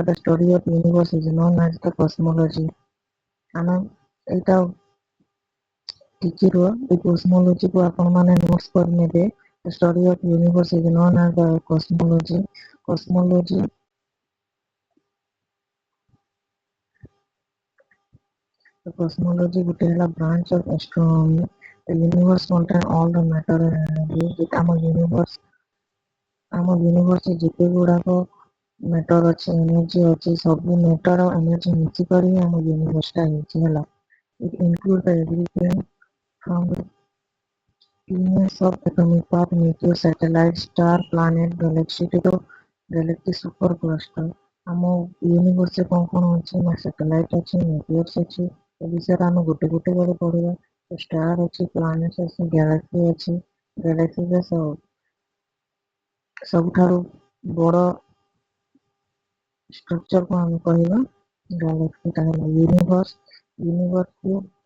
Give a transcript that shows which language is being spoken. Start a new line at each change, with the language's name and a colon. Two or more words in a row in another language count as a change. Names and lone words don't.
English: The study of universe is known as the cosmology.
Odia: ଆମେ ଏଇଟା ଟିକେ ରୁହ, ଏଇ କସ୍ମୋଲୋଜିକୁ ଆପଣମାନେ ନୋଟ୍ସ କରିନେବେ।
English: The study of universe is known as the cosmology.
Odia: କସ୍ମୋଲୋଜି ଗୋଟେ ହେଲା
English: branch of astronomy. The universe contain all the matter and energy.
Odia: ଆମ ୟୁନିଭର୍ସରେ ଯେତେ ଗୁଡ଼ାକ ମ୍ୟାଟର ଅଛି, ଏନର୍ଜି ଅଛି, ସବୁ ମ୍ୟାଟର ଆଉ ଏନର୍ଜି ମିଶିକରି ଆମ ୟୁନିଭର୍ସଟା ହେଇଛି ହେଲା।
English: It includes the everything from the tiniest of atomic part, meteor, satellite, star, planet, galaxy to the galaxy super cluster.
Odia: ଆମ ୟୁନିଭର୍ସରେ କ'ଣ ଅଛି ନା ସାଟେଲାଇଟ୍ ଅଛି, ମିଟିଅର୍ସ ଅଛି। ଏ ବିଷୟରେ ଆମେ ଗୋଟେ ଗୋଟେ କରି ପଢ଼ିବା। ଷ୍ଟାର ଅଛି, ପ୍ଲାନେଟ ଅଛି, ଗ୍ୟାଲାକ୍ସି ଅଛି। ଗ୍ୟାଲାକ୍ସିରେ ସବୁଠାରୁ ବଡ଼ ଷ୍ଟ୍ରକ୍ଚରକୁ ଆମେ କହିବା ଗ୍ୟାଲାକ୍ସିଟା ହେଲା ୟୁନିଭର୍ସ।